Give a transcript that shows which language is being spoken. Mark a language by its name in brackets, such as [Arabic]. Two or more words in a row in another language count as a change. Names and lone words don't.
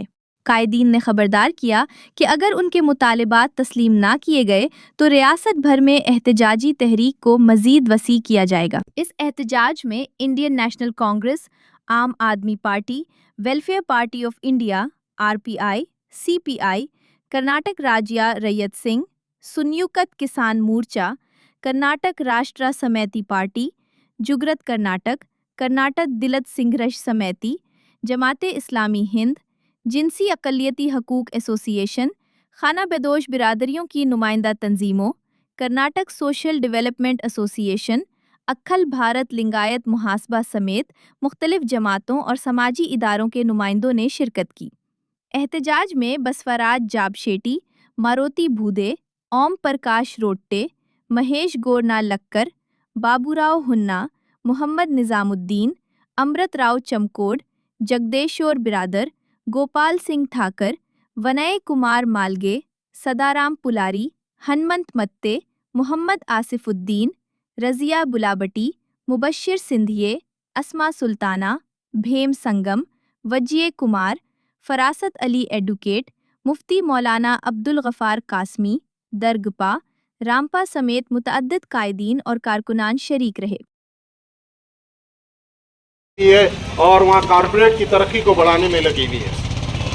[Urdu] قائدین نے خبردار کیا کہ اگر ان کے مطالبات تسلیم نہ کیے گئے تو ریاست بھر میں احتجاجی تحریک کو مزید وسیع کیا جائے گا۔ اس احتجاج میں انڈین نیشنل کانگریس، عام آدمی پارٹی، ویلفیئر پارٹی آف انڈیا آر پی آئی، سی پی آئی، کرناٹک راجیہ ریت سنگھ، سنیوکت کسان مورچہ، کرناٹک راشٹرا سمیتی پارٹی، جگرت کرناٹک، کرناٹک دلت سنگھرش سمیتی، جماعت اسلامی ہند، جنسی اقلیتی حقوق ایسوسی ایشن، خانہ بدوش برادریوں کی نمائندہ تنظیموں، کرناٹک سوشل ڈیولپمنٹ ایسوسی ایشن، اکھل بھارت لنگایت محاسبہ سمیت مختلف جماعتوں اور سماجی اداروں کے نمائندوں نے شرکت کی۔ احتجاج میں بسوراج جاب شیٹی، ماروتی بھودے، اوم پرکاش روٹے، مہیش گورنا لکر، بابو راؤ ہنّا، محمد نظام الدین، امرت راؤ چمکوڈ، جگدیشور برادر، گوپال سنگھ ٹھاکر، ونئے کمار مالگے، سدارام پلاری، ہنمنت متے، محمد آصف الدین، رضیہ بلابٹی، مبشر سندھیے، اسما سلطانہ، بھیم سنگم، وجے کمار، فراست علی ایڈوکیٹ، مفتی مولانا عبدالغفار قاسمی، درگپا، رامپا سمیت متعدد قائدین اور کارکنان شریک رہے۔ اور وہاں کارپوریٹ کی ترقی کو بڑھانے میں لگی ہوئی ہے۔